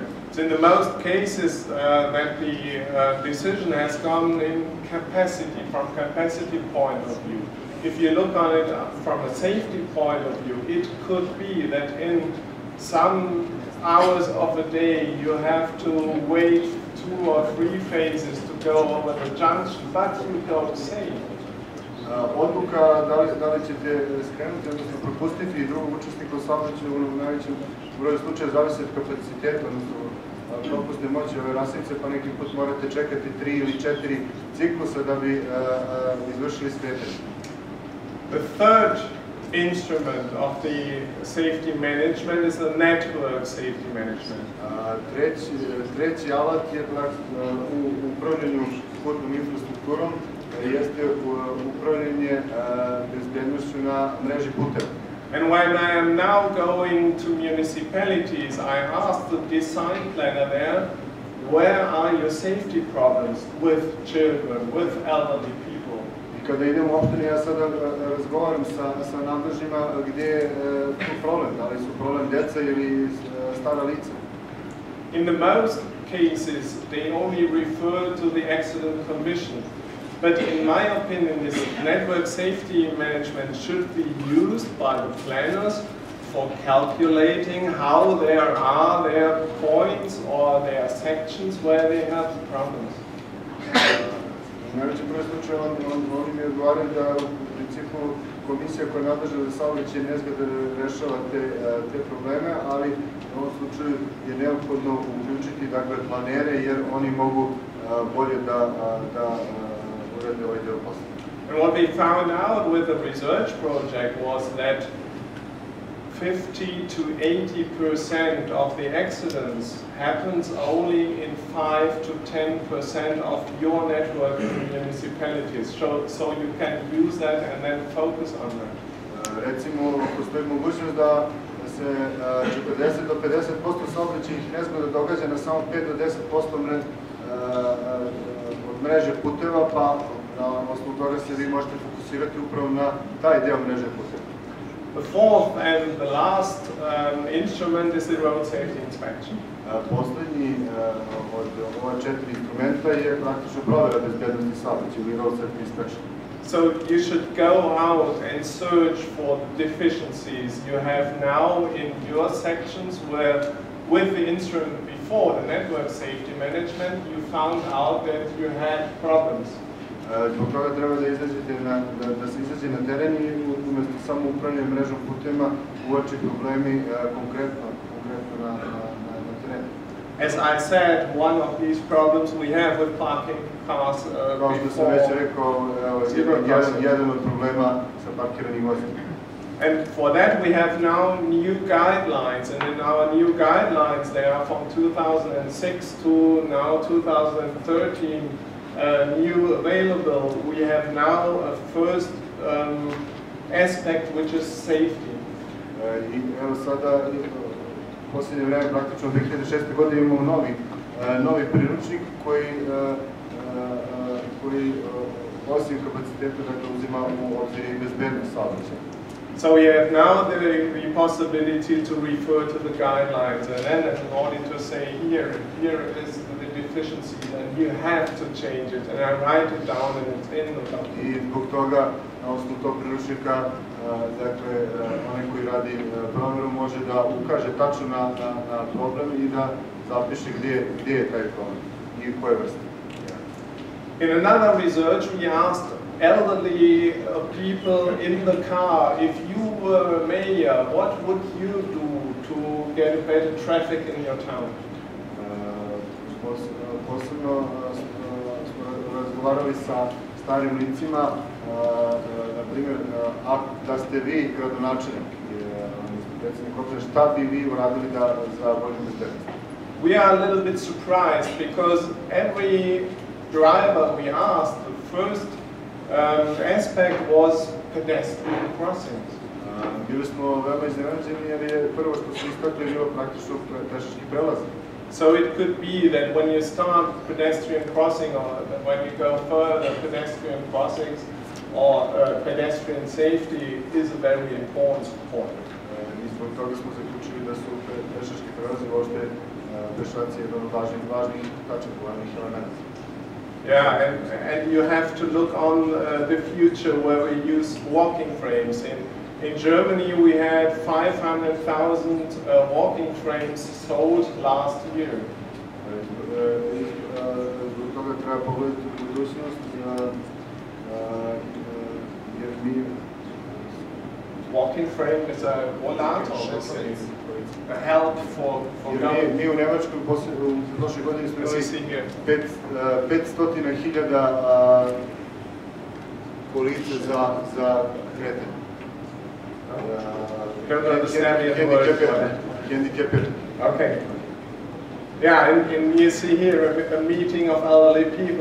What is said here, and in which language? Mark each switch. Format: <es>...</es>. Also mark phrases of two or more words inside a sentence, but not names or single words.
<en>So in the most cases that the decision has gone in capacity, from capacity point of view. If you look on it from a safety point of view, it could be that in some hours of a day you have to wait 2 or 3 phases to go over the junction, but you go safe.</en> <sr>Odluka da li ćete skrenuti, odnosno propustiti drugog učesnika u saobraćaju u najvećem broju slučaja zavisi od kapaciteta, odnosno propusne moći ove rasnice, pa neki put morate čekati 3 ili 4 ciklusa da bi izvršili skretanje.</sr> <en>The third instrument of the safety management is the network safety management.</en> <sr>Treći alat je u upravljanju putnom infrastrukturom jeste upravljanje bezbednošću na mreži puteva.</sr> <en>And when I am now going to municipalities, I ask the design planner there, where are your safety problems with children, with elderly people?</en> <sr>I kada idem u opštini, ja sada razgovaram sa nadležnjima gdje je tu problem, da li su problem djeca ili stara lica.</sr> <en>In the most cases, they only refer to the accident commission. But in my opinion, this network safety management should be used by the planners for calculating how there are their points or their sections where they have problems.</en> <sr>U najvećem broju slučajeva oni mi odgovaraju da u principu komisija koja je nadležna za saobraćaj nezgodno rešava te probleme, ali u ovom slučaju je neophodno uključiti planere jer oni mogu bolje da urade ovaj deo posla.</sr> <en>And what we found out with the research project was that 50 to 80% of the accidents happens only in 5 to 10% of your network in municipalities. So you can use that and then focus on that.</en> <sr>Recimo, postoji mogućnost da se 40 do 50% saobraćajnih nezgoda događa na samo 5 do 10% od mreže puteva, pa na osnovu toga se vi možete fokusirati upravo na taj deo mreže puteva.</sr> <en>The fourth and the last instrument is the road safety inspection.</en> <sr>Posljednji od ova 4 instrumenta je praktično provjera bezbednosti saobraćaja ili</sr> <en>road safety inspection. So you should go out and search for the deficiencies you have now in your sections where with the instrument before the network safety management you found out that you had problems.</en> <sr>Zbog toga treba da se izađe na teren i umjesto samo upravljanja mrežom putema uoči problemi konkretno na terenu.</sr> <en>As I said, one of these problems we have with parking cars</en> <sr>Kao što sam već rekao, jedan od problema sa parkiranim vozilima.</sr> <en>And for that we have now new guidelines, and in our new guidelines, they are from 2006 to now 2013, new available. We have now a first aspect which is safety.</en> <sr>I evo sada, u posljednje vreme, praktično 2006. godine imamo novi priručnik koji osim kapaciteta uzima u obzir i bezbednost saobraćaja.</sr> <en>So we have now the possibility to refer to the guidelines and then in order to say here is the deficiency and you have to change it and I write it down and it's in the document.</en> <sr>I zbog toga na osnovu tog priručnika onaj koji radi provjeru može da ukaže tačno na problem i da zapiše gdje je taj problem i koje vrste.</sr> <en>In another research we asked elderly people in the car, if you were a mayor, what would you do to get a better traffic in your town?</en> <sr>Posebno smo razgovarali sa starim licima, na primjer, da ste vi gradonačelnik, predsjednik opštine, šta bi vi uradili za bolju bezbednost?</sr> <en>We are a little bit surprised because every driver we asked, the first aspect was pedestrian crossings.</en> <sr>Bili smo veoma iznenađeni jer je prvo što su istakli bilo praktično pešački prelaz.</sr> <en>So it could be that when you start pedestrian crossing or when you go further, pedestrian crossings or pedestrian safety is a very important point.</en> <sr>I zbog toga smo zaključili da su pešački prelazi uopšte pešaci jedan od važnih tačaka, važnih elementa.</sr> <en>Yeah, and you have to look on the future where we use walking frames. In Germany we had 500,000 walking frames sold last year.</en> <sr>Zbog toga treba pogledati u budućnost jer mi...</sr> <en>Walking frame is a volato, a help for government.</en> <sr>Mi u Njemačkoj u prošle godine smo imali 500.000 kolica za kretanje. Handicapirani.</sr> <en>Okay. Yeah, and you see here a meeting of elderly people.</en>